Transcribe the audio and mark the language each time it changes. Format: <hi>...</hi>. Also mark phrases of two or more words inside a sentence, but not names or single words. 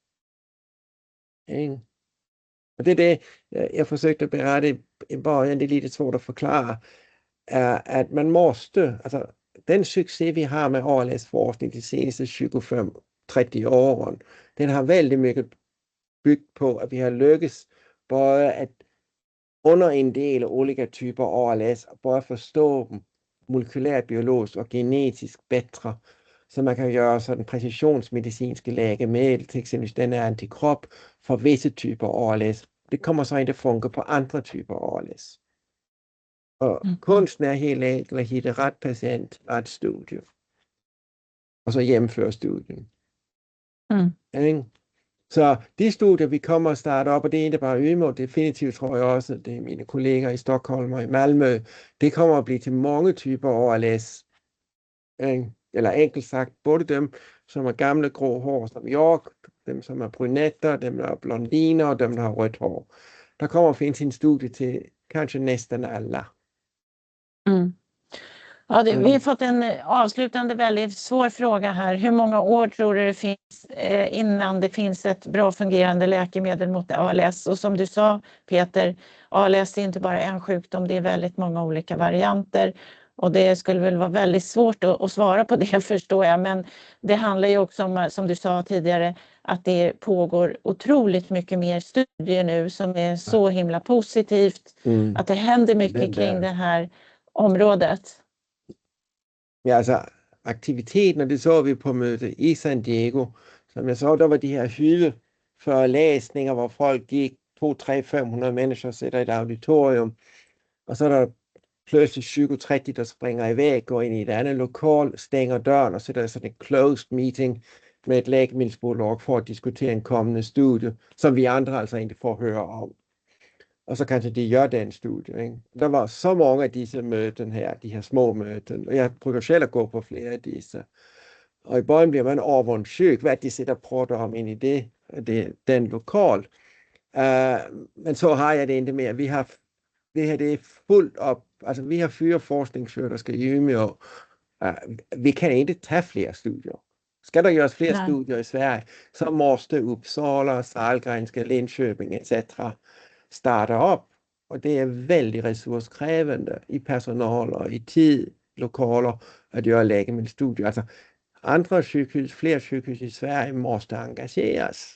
<sv>Och det är det jag försökte berätta i början, det är lite svårt att förklara, att man måste, alltså den succé vi har med ALS-forskning de senaste 25-30 åren, den har väldigt mycket byggt på att vi har lyckats både att underinddela olika typer av ALS och bara förstå dem molekylärt, biologiskt och genetiskt bättre. Så man kan göra sådan precisionsmedicinske läkemedel, till exempel den är antikropp för vissa typer av ALS. Det kommer så inte funka på andra typer av ALS.</sv> <da>Og kunsten er helt enkelt at hitte ret patient, ret studie. Og så gennemføre studien. Så de studier, vi kommer at starte op, og det er ikke bare Umeå, definitivt tror jeg også, det er mine kolleger i Stockholm og i Malmø, det kommer at blive til mange typer af ALS. Eller enkelt sagt, både dem, som er gamle grå hår som York, dem som er brunetter, dem der er blondiner, og dem der har rødt hår. Der kommer at findes en studie til</da> <sv>kanske nästan alla. Ja, vi har fått en avslutande väldigt svår fråga här. Hur många år tror du det finns innan det finns ett bra fungerande läkemedel mot ALS? Och som du sa, Peter, ALS är inte bara en sjukdom, det är väldigt många olika varianter. Och det skulle väl vara väldigt svårt att svara på det, förstår jag. Men det handlar ju också om, som du sa tidigare, att det pågår otroligt mycket mer studier nu som är så himla positivt. Att det händer mycket kring det här området. Ja,</sv> <da>altså aktiviteten, og det så vi på mødet i San Diego. Som jeg så, der var de her hylde forelæsninger, hvor folk gik 200-500 mennesker sætter i et auditorium. Og så er der pludselig 20-30, der springer i væk, går ind i et andet lokal, stænger døren, og så er der sådan en</da> <en>closed meeting</en> <da>med et lægemiddelbolag for at diskutere en kommende studie, som vi andre altså ikke får høre om. Og så kanskje de gør den studie. Ikke? Der var så mange af disse møden her, de her små møden, og jeg bruger selv at gå på flere af disse. Og i bøjen bliver man overvundssyg, hvad de sætter prater om ind i den lokal. Men så har jeg det ikke mere. Det her det er fuldt op. Altså vi har 4 forskningssøger, der skal i Umeå. Vi kan ikke tage flere studier.</da> <sv>Ska det göras fler Nej. studier i Sverige så måste Uppsala, Sahlgrenska, Linköping etc. starta upp. Och det är väldigt resurskrävande i personal och i tid, lokaler att göra läkemedelsstudier. Alltså andra sjukhus, fler sjukhus i Sverige måste engageras.</sv>